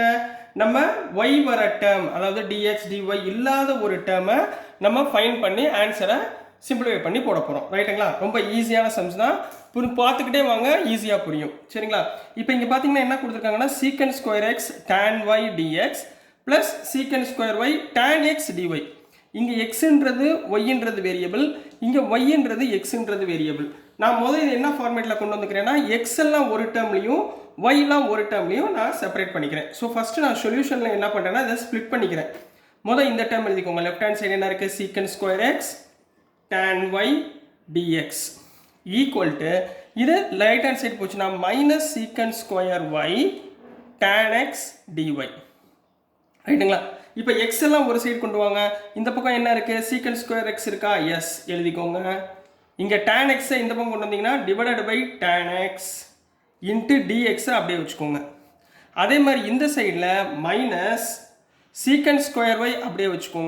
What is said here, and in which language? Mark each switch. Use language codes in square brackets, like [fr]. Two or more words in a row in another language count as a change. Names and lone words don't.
[ta] நம்ம y வர டேர்ம், அதாவது dx dy இல்லாத ஒரு டேர்மை நம்ம ஃபைண்ட் பண்ணி [en] answer simplify [ta] பண்ணி போட போகிறோம். ரைட்டுங்களா? ரொம்ப ஈஸியான சம்ஸ் தான். பார்த்துக்கிட்டே வாங்க, ஈஸியாக புரியும். சரிங்களா? இப்போ இங்கே பார்த்தீங்கன்னா என்ன கொடுத்துருக்காங்கன்னா, [en] secant square x tan y dx plus secant square y tan x dy. [ta] இங்கே எக்ஸுன்றது ஒய்ன்றது வேரியபிள், இங்கே ஒய்ன்றது எக்ஸுன்றது வேரியபிள். நான் முதல்ல இது என்ன ஃபார்மேட்டில் கொண்டு வந்துக்கிறேன்னா, எக்ஸ் எல்லாம் ஒரு டேர்ம்லையும் ஒய்லாம் ஒரு டேர்ம்லையும் நான் செப்பரேட் பண்ணிக்கிறேன். [en] so first [ta] நான் சொல்யூஷனில் என்ன பண்ணுறேன்னா, இதை ஸ்ப்ளிட் பண்ணிக்கிறேன். முதல் இந்த டேர்ம் எழுதிக்கோங்க. [en] left hand side [ta] என்ன இருக்குது? [en] secant square x tan y dx equal to, [ta] இது [en] right hand side [ta] போச்சுன்னா [en] minus secant square y tan x dy. [ta] ரைட்டுங்களா? இப்போ எக்ஸ் எல்லாம் ஒரு சைடு கொண்டு வாங்க. இந்த பக்கம் என்ன இருக்குது? [en] secant square x [ta] இருக்கா? எஸ் எழுதிக்கோங்க. இங்கே tan x இந்த பக்கம் கொண்டு வந்தீங்கன்னா [en] divided by tan x into dx [ta] அப்படியே வச்சுக்கோங்க. அதே மாதிரி இந்த சைடில் [en] minus secant square y [ta] அப்படியே வச்சுக்கோங்க.